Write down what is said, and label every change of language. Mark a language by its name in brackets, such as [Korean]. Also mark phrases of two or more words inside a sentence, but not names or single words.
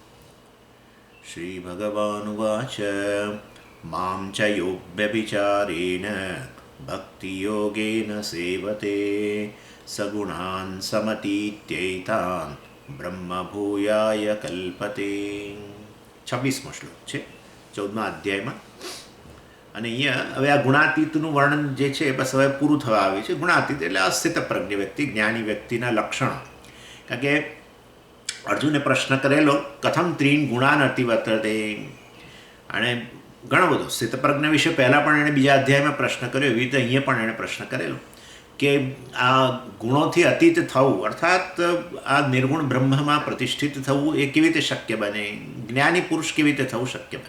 [Sanskrit] श्रीभगवानुवाच मां च यो व्यभिचारेण भक्तियोगेन सेवते सगुणान् समतीत्यैतान् ब्रह्मभूयाय कल्पते। [Gujarati] 26મો શ્લોક છે 14મા અધ્યાયમાં। અને અહીંયા હવે આ ગુણાતીતનું વર્ણન જે છે બસ હવે પૂરું થવા આવ્યું છે। ગુણાતીત એટલે અસ્થિત પ્રજ્ઞ વ્યક્તિ, જ્ઞાની વ્યક્તિના લક્ષણો। કારણ કે અર્જુને પ્રશ્ન કરેલો [Sanskrit] कथम त्रीन गुणान अतिवर्तते, [Gujarati] અને ઘણો બધો સ્થિતપ્રજ્ઞ વિશે પહેલાં પણ એણે બીજા અધ્યાયમાં પ્રશ્ન કર્યો, એવી રીતે અહીંયા પણ એણે પ્રશ્ન કરેલો કે આ ગુણોથી અતીત થવું અર્થાત આ નિર્ગુણ બ્રહ્મમાં પ્રતિષ્ઠિત થવું એ કેવી રીતે શક્ય બને, જ્ઞાની પુરુષ કેવી રીતે થવું શક્ય બને।